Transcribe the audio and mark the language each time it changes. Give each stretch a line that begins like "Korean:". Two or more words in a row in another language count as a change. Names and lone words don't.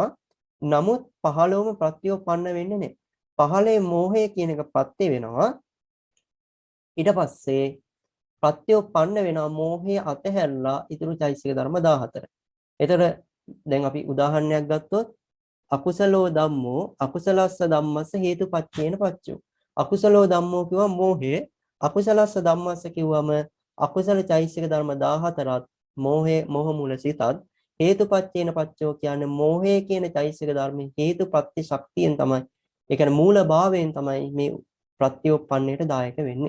Sinhala: නමුත් 15ම ප්‍රත්‍යෝපන්න වෙන්නේ නැහැ. 15 මෝහය කියන එක ප්‍රත්‍ය වෙනවා. ඊට පස්සේ ප්‍රත්‍යෝපන්න වෙනවා මෝහය අතහැරලා ඊතුරු චෛසික ධර්ම 14. එතකොට දැන් අපි උදාහරණයක් ගත්තොත්
Pali: අකුසලෝ ධම්මෝ අකුසලස්ස ධම්මස්ස හේතුපච්චේන පච්චෝ. අකුසලෝ ධම්මෝ
Sinhala: කියවම මෝහය,
Pali: අකුසලස්ස ධම්මස්ස
Sinhala: කිව්වම අකුසල චෛසික ධර්ම 14ත් මෝහ මූල සිතත්
Pali: හේතුපච්චේන පච්චෝ
Sinhala: කියන්නේ මෝහය කියන චෛසික ධර්මයේ හේතුප්‍රත්‍ය ශක්තියෙන් තමයි, ඒ කියන්නේ මූල භාවයෙන් තමයි මේ ප්‍රත්‍යෝපන්නයට දායක වෙන්නේ.